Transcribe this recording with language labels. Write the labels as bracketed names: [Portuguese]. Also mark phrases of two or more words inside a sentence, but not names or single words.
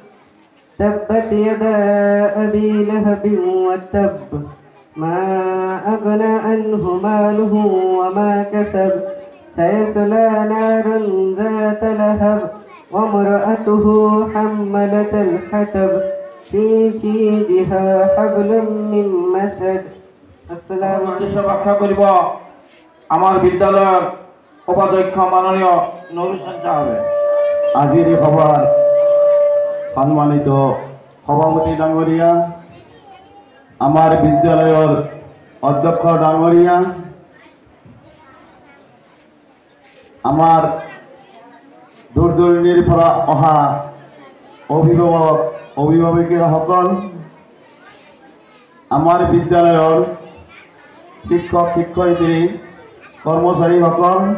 [Arabic] تبت يدا أبي لهب وتب ما أغنى عنه ماله وما كسب سيصلى نارا ذات لهب وامرأته حملة الحطب في جيدها حبل من مسد السلام عليكم [Assamese] ব্যাখ্যা কৰিব আমাৰ বিদ্যালয়ৰ উপাধ্যক্ষ মাননীয় নুৰুল হোসেন সাহেবে। আজিৰ এই সভাৰ সন্মানিত সভাপতি ডাঙৰীয়া, আমাৰ বিদ্যালয়ৰ অধ্যক্ষ ডাঙৰীয়া, আমাৰ দূৰ দূৰণিৰ পৰা অহা অভিভাৱক অভিভাৱিকাসকল, আমাৰ বিদ্যালয়ৰ শিক্ষক শিক্ষয়িত্ৰী কৰ্মচাৰীসকল,